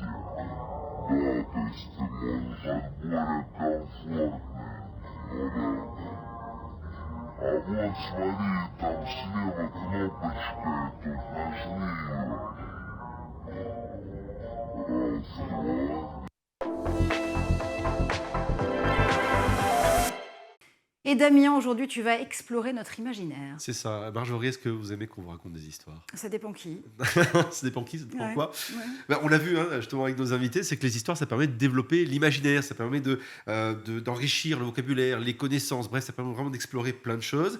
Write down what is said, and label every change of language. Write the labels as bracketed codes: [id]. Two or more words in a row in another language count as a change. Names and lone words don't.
[ru] Да, то есть ты можешь от более комфортный. Ну да. А вот смотри, там слева кнопочка, тут нажми ее. Раз, два. [fr] Et Damien, aujourd'hui, tu vas explorer notre imaginaire. C'est ça. Marjorie, est-ce que vous aimez qu'on vous raconte des histoires? Ça dépend qui. Ça dépend qui, ça dépend Ouais, quoi. ouais. Ben, on l'a vu justement avec nos invités, c'est que les histoires, ça permet de développer l'imaginaire, ça permet d'enrichir le vocabulaire, les connaissances, bref, ça permet vraiment d'explorer plein de choses.